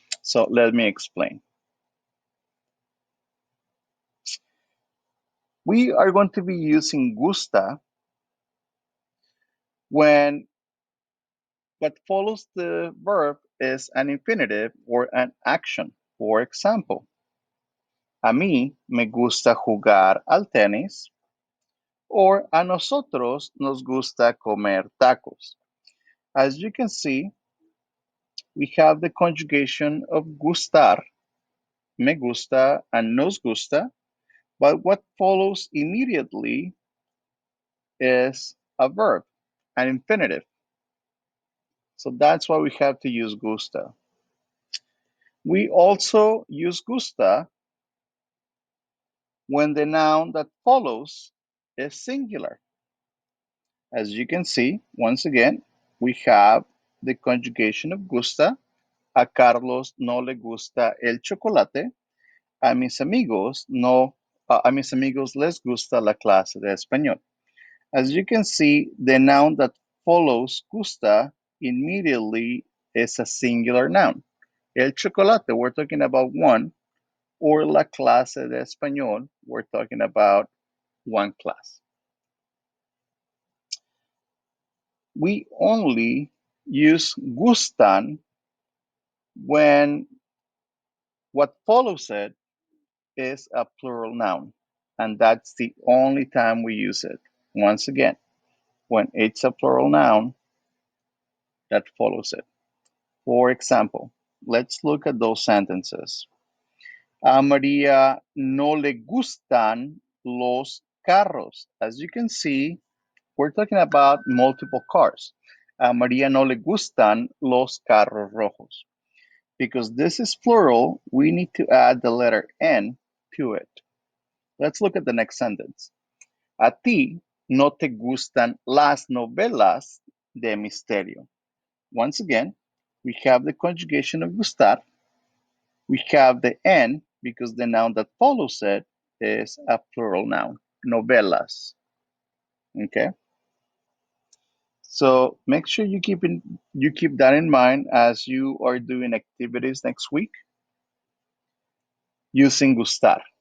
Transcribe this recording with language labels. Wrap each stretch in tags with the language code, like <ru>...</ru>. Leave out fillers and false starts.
<en>So let me explain. We are going to be using gusta when what follows the verb is an infinitive or an action. For example,</en> <es>a mí me gusta jugar al tenis, or a nosotros nos gusta comer tacos.</es> <en>As you can see, we have the conjugation of gustar, me gusta, and nos gusta, but what follows immediately is a verb, an infinitive. So that's why we have to use gusta. We also use gusta when the noun that follows is singular. As you can see, once again, we have the conjugation of gusta.</en> <es>A Carlos no le gusta el chocolate. A mis amigos no, a mis amigos les gusta la clase de español.</es> <en>As you can see, the noun that follows gusta immediately is a singular noun. El chocolate, we're talking about one, or</en> <es>la clase de español,</es> <en>we're talking about one class. We only use gustan when what follows it is a plural noun, and that's the only time we use it. Once again, when it's a plural noun that follows it. For example, let's look at those sentences.</en> <es>A María no le gustan los carros.</es> <en>As you can see, we're talking about multiple cars.</en> <es>A María no le gustan los carros rojos.</es> <en>Because this is plural, we need to add the letter N to it. Let's look at the next sentence.</en> <es>A ti no te gustan las novelas de misterio.</es> <en>Once again, we have the conjugation of gustar. We have the N because the noun that follows it is a plural noun, novelas. Okay? So make sure you keep that in mind as you are doing activities next week using gustar.</en>